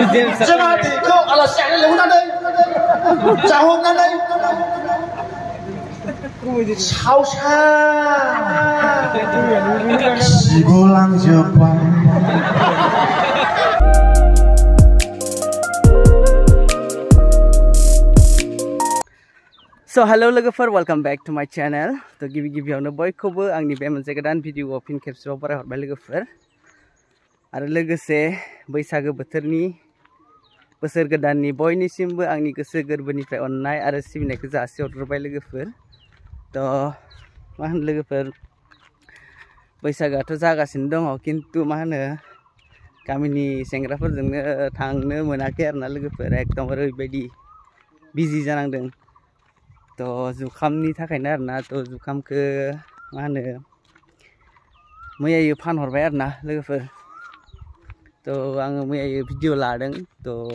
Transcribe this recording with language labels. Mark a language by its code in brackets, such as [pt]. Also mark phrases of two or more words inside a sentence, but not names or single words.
[brx] जोंहा बेखौ आलासियानो लेंहरनानै जाहोनानै सावसा सिगलांजोब्बाय [en] So hello [brx] लोगोफोर [en] welcome back to my channel [brx] तो गिबियावनो बयखौबो आंनि बे मोनसे गोदान भिडिअ फिन खेबसेबाव बरायहरबाय लोगोफोर आरो लोगोसे बैसागो बोथोरनि बोसोर गोदाननि बयनिसिमबो आंनि गोसो गोरबोनिफ्राय अननाय आरो सिबिनायखौ जासिहरग्रोबाय लोगोफोर तो मा होनो लोगोफोर बैसागोआथ' जागासिनो दङ किन्तु मा होनो गामिनि सेंग्राफोरजोंनो थांनो मोनाखै आरोना लोगोफोर एकदम ओरैबायदि बिजि जानांदों तो जुखामनि थाखायनो आरोना तो जुखामखौ मा होनो मैयायो फानहरबाय आरोना लोगोफोर तो आङो मैयायो भिडिअ लादों तो